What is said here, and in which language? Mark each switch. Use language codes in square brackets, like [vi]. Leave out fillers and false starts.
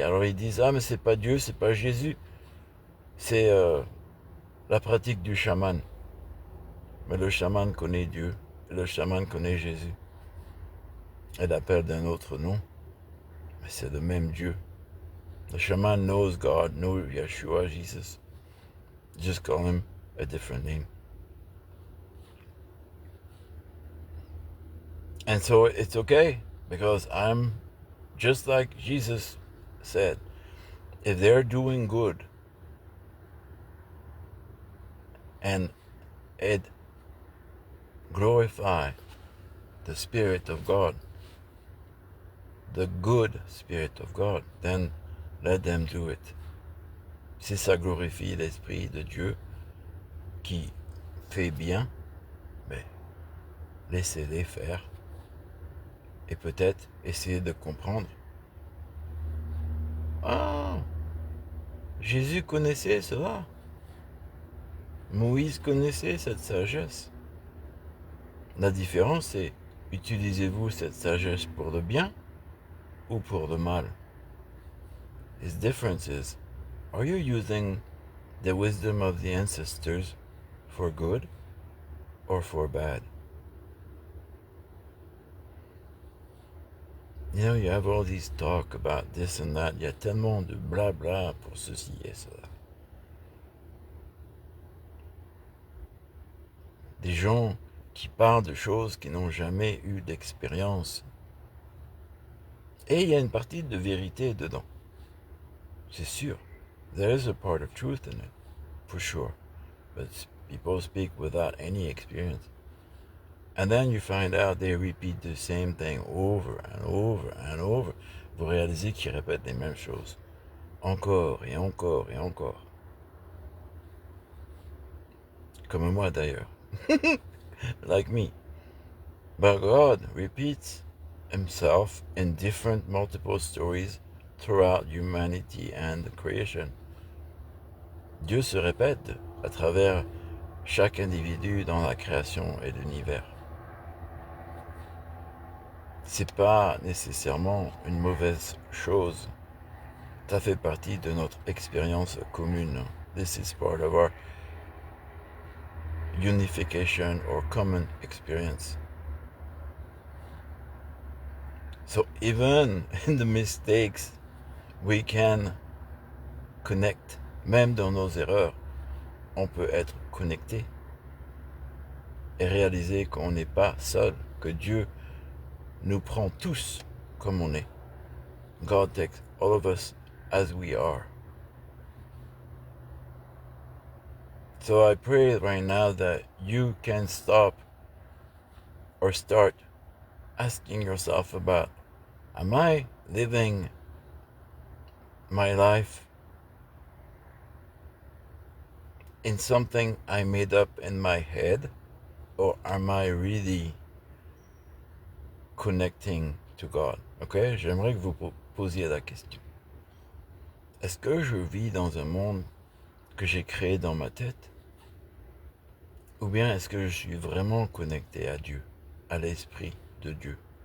[fr] Alors ils disent, ah mais c'est pas Dieu, c'est pas Jésus, c'est la pratique du chaman. Mais le chaman connaît Dieu, le chaman connaît Jésus. Il appelle d'un autre nom, mais c'est le même Dieu. [en] The shaman knows God, knows Yeshua, Jesus. Just call him a different name. And so it's okay, because I'm just like Jesus said, if they're doing good and it glorify the Spirit of God, the good Spirit of God, then let them do it. [fr] Si ça glorifie l'Esprit de Dieu qui fait bien, mais laissez-les faire. Et peut-être essayer de comprendre. Ah, Jésus connaissait cela. Moïse connaissait cette sagesse. La différence, c'est, utilisez-vous cette sagesse pour le bien ou pour le mal? [en] His difference is, are you using the wisdom of the ancestors for good or for bad? You know, you have all these talk about this and that. [fr] Il y a tellement de blabla pour ceci et cela. Des gens qui parlent de choses qui n'ont jamais eu d'expérience. Et il y a une partie de vérité dedans. C'est sûr. [en] There is a part of truth in it, for sure. But people speak without any experience. And then you find out they repeat the same thing over and over and over. [fr] Vous réalisez qu'ils répètent les mêmes choses. Encore et encore et encore. Comme moi d'ailleurs. [en] Like me. But God repeats himself in different multiple stories throughout humanity and creation. [fr] Dieu se répète à travers chaque individu dans la création et l'univers. C'est pas nécessairement une mauvaise chose. Ça fait partie de notre expérience commune. [en] This is part of our unification or common experience. So even in the mistakes, we can connect. [fr] Même dans nos erreurs, on peut être connecté et réaliser qu'on n'est pas seul, que Dieu nous prend tous comme on est. [en] God takes all of us as we are. So I pray right now that you can stop or start asking yourself about, am I living my life in something I made up in my head, or am I really connecting to God? Ok? [fr] J'aimerais que vous posiez la question. Est-ce que je vis dans un monde que j'ai créé dans ma tête? Ou bien est-ce que je suis vraiment connecté à Dieu, à l'Esprit de Dieu?